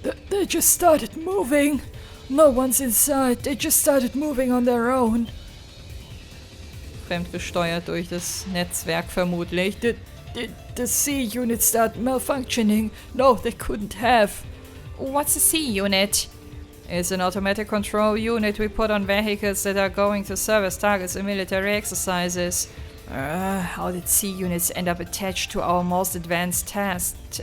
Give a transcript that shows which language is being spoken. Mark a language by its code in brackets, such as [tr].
[en] They just started moving. No one's inside. They just started moving on their own. [de] Fremdgesteuert durch das Netzwerk vermutlich. [en] The C unit started malfunctioning. No, they couldn't have. What's a C unit? It's an automatic control unit we put on vehicles that are going to serve as targets in military exercises. How did C units end up attached to our most advanced tanks?